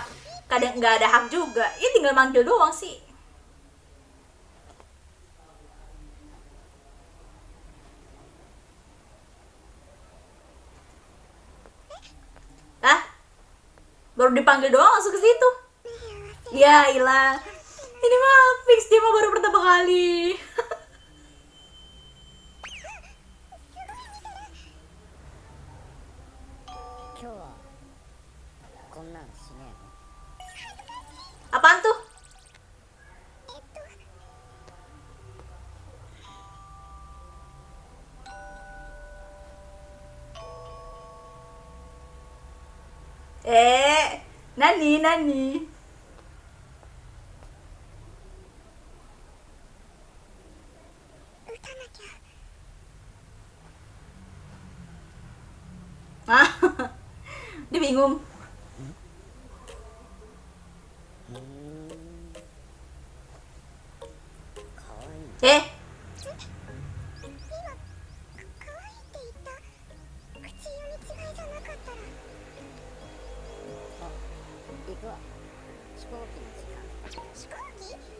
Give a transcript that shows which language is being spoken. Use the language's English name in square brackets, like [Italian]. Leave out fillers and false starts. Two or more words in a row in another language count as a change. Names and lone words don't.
[Indonesian] Kadang nggak ada hak juga. Ya tinggal manggil doang sih. Lah, baru dipanggil doang langsung ke situ. Ya, ilah. Ini mah fix dia mah baru pertama kali. [Japanese] 今日はこんなんしねえの [Indonesian] Apaan tuh? [Japanese] Nani, Nani. [Indonesian] Ah, dia bingung. [Japanese] かわいい Eh, あ行くわ飛行機の時間